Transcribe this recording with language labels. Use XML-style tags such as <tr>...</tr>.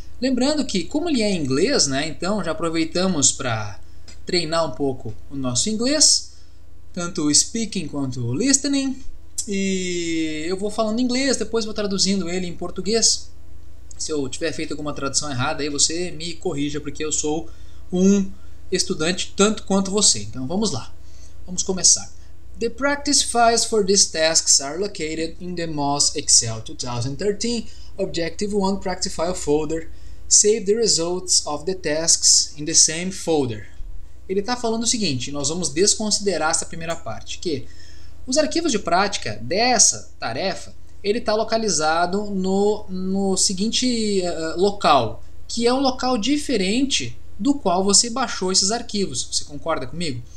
<pt>Lembrando que, como ele é em inglês, né, então já aproveitamos para treinar um pouco o nosso inglês, tanto o speaking quanto o listening, e eu vou falando inglês, depois vou traduzindo ele em português. Se eu tiver feito alguma tradução errada, aí você me corrija, porque eu sou um estudante tanto quanto você. Então vamos lá. Vamos começar.</pt> <en>The practice files for these tasks are located in the MOS Excel 2013 Objective 1 Practice File folder. Save the results of the tasks in the same folder.</en> <pt>Ele está falando o seguinte, nós vamos desconsiderar essa primeira parte, que os arquivos de prática dessa tarefa, ele está localizado no seguinte local, que é um local diferente do qual você baixou esses arquivos. Você concorda comigo?</pt>